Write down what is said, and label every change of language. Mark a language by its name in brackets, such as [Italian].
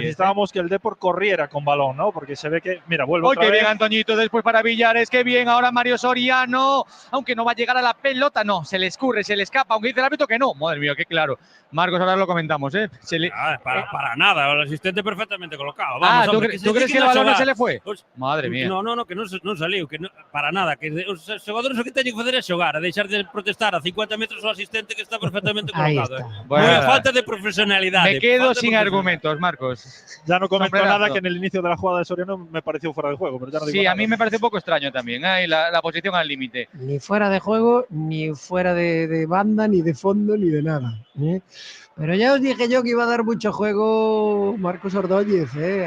[Spanish] necesitábamos que el Depor corriera con balón, ¿no? Porque se ve que, mira, vuelve otra qué vez. bien Antoñito, después para Villares, qué bien, ahora Mario Soriano, aunque no va a llegar a la pelota, no, se le escurre, se le escapa, aunque dice el árbitro que no, madre mía, qué claro. Marcos, ahora lo comentamos, ¿eh? Para nada, el asistente perfectamente colocado. Vamos, hombre, ¿tú crees que el balón no se le fue? Madre mía. [Galician] No, que non saliu, que para nada, que os xogadores o que teñen que fazer é xogar, a deixar de protestar a 50 metros o asistente que está perfectamente colocado. [Spanish] Bueno, [Galician] Unha falta de profesionalidade. [Spanish] Me quedo sin argumentos, Marcos. Ya no comento Sombrerazo. nada, que en el inicio de la jugada de Soriano me pareció fuera de juego, pero ya no digo Sí, nada. a mí me parece un poco extraño también, ¿eh? La posición al límite. Ni fuera de juego, ni fuera de banda, ni de fondo, ni de nada, ¿eh? Pero ya os dije yo que iba a dar mucho juego Marcos Ordóñez, ¿eh?